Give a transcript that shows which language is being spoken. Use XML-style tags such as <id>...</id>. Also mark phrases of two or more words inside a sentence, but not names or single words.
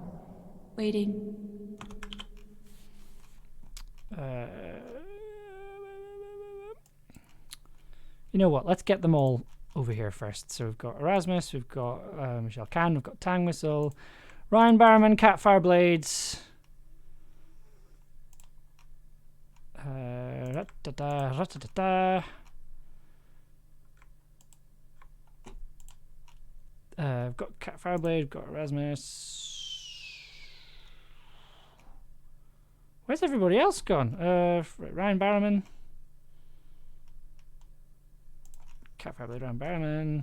<en>Waiting. You know what? Let's get them all over here first. So we've got Erasmus, we've got Michelle Can, we've got Tang Whistle, Ryan Barrowman, Cat Fireblades. Ra-ta-ta, ra-ta-ta-ta. We've got Cat Fireblade, we've got Erasmus. Where's everybody else gone? Ryan Barrowman. Cat Fireblade, Ryan Barrowman.</en>